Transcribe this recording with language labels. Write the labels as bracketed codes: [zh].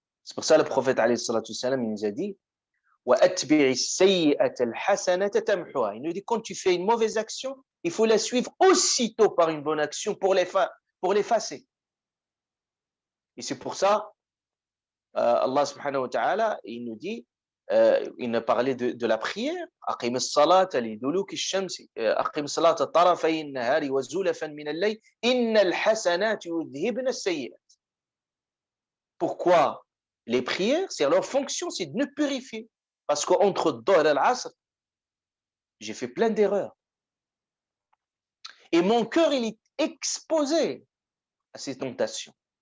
[fr] C'est pour ça le prophète alayhi salatu wassalam, il nous a dit [ar] وَأَتْبِعِ السَّيِّئَةَ الْحَسَنَةَ تَمْحُهَا. [fr] Il nous dit quand tu fais une mauvaise action, il faut la suivre aussitôt par une bonne action pour l'effacer. Et c'est pour ça Allah subhanahu wa ta'ala, il nous dit, il nous parlait de la prière. [ar] أقم الصلاة لدلوك الشمس أقم الصلاة طرفي النهار وزلفا من الليل إن الحسنات يذهبن السيئات. [fr] Pourquoi les prières, c'est leur fonction, c'est de nous purifier. Parce qu'entre Dhuhr et l'Asr, j'ai fait plein d'erreurs. Et mon cœur, il est exposé à ces tentations.